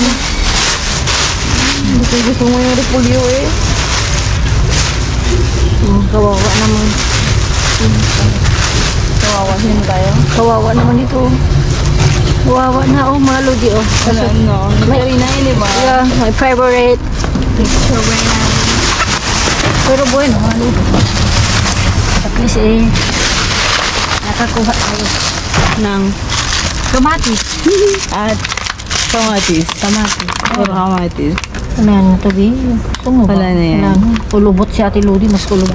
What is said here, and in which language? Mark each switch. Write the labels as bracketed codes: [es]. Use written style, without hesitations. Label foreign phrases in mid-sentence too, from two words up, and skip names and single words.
[tl] Hindi ko gusto mo yung repolyo eh. Kawawa naman. Kawawa din tayo. Kawawa naman ito. Kawawa na, oh, mga lodi, oh. Wala no. May na yun diba? [en] Yeah, my favorite. [es] Pero bueno, [tl] ano? [en] At least, [tl] nakakuha tayo. Nang Kamatis. at kamatis. Kamatis. Puro kamatis. Ano yan, Tobi? Gusto mo ba? Wala na yan. Wala na. Kulubot si Ate Lodi, mas kulubot.